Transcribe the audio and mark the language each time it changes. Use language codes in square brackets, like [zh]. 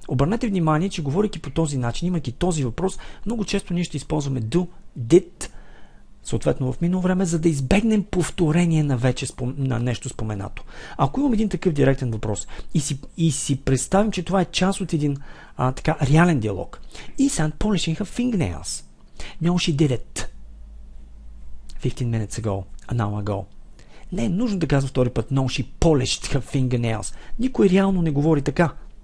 [bg] Обърнете внимание, че говорейки по този начин, имайки този въпрос, много често ние ще използваме do, did, съответно в минало време, за да избегнем повторение на вече на нещо споменато. Ако имам един такъв директен въпрос и си представим, че това е част от един така реален диалог. [en] Is Anne polishing her fingernails? No, she did it. 15 minutes ago. An hour ago. [bg] Не е нужно да казвам втори път. [en] No, she polished her fingernails. [bg] Никой реално не говори така.